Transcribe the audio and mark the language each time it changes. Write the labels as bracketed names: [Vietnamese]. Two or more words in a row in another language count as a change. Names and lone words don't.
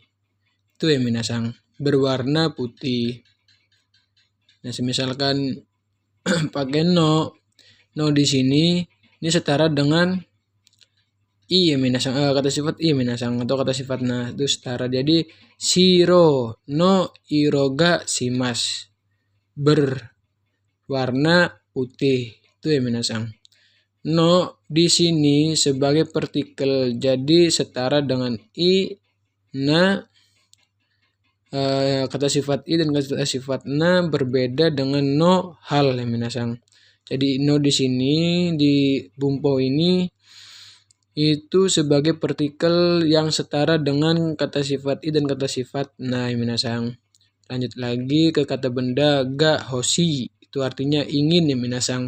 [Indonesian] Itu ya minasang, berwarna putih. Nah, misalkan pakai no di sini ini setara dengan i ya minasang, kata sifat i minasang, atau kata sifat na itu setara. [Japanese] Jadi 白の色がします, [Indonesian] berwarna putih. Itu ya minasang. No di sini sebagai partikel, jadi setara dengan i, na. Kata sifat i dan kata sifat na berbeda dengan no hal ya minasang. Jadi no di sini di bumpo ini itu sebagai partikel yang setara dengan kata sifat i dan kata sifat na ya minasang. Lanjut lagi ke kata benda [Japanese] がほしい, [Indonesian] itu artinya ingin ya minasang.